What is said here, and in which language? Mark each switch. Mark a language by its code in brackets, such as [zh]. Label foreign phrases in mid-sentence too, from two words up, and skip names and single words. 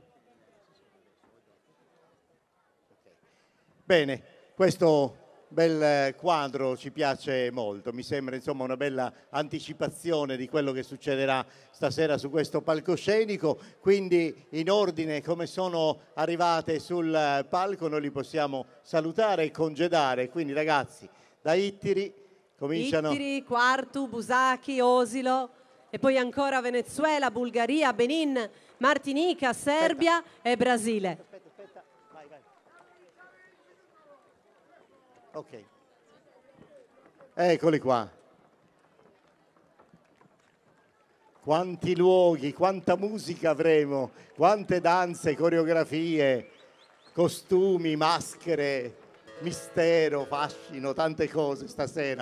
[it] Bene, questo bel quadro ci piace molto, mi sembra insomma una bella anticipazione di quello che succederà stasera su questo palcoscenico, quindi in ordine come sono arrivate sul palco noi li possiamo salutare e congedare, quindi ragazzi da Ittiri cominciano... Ittiri, Quartu, Busachi, Osilo e poi ancora Venezuela, Bulgaria, Benin, Martinica, Serbia e Brasile. Ok, eccoli qua. Quanti luoghi, quanta musica avremo, quante danze, coreografie, costumi, maschere, mistero, fascino, tante cose stasera.